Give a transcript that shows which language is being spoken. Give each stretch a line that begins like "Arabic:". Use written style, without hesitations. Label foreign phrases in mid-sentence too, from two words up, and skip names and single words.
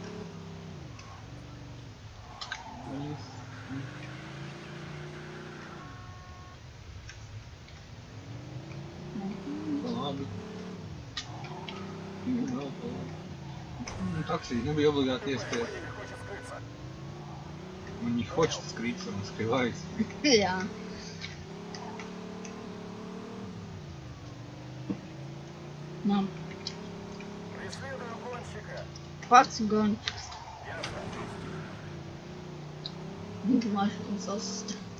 Latvian: Labi. Такси nebija obligāti iespēja.
Russian: Он не хочет скрыться, он скрывается.
Latvian: Jā. Мам. Pats gončiks. Mašīnas sastāv.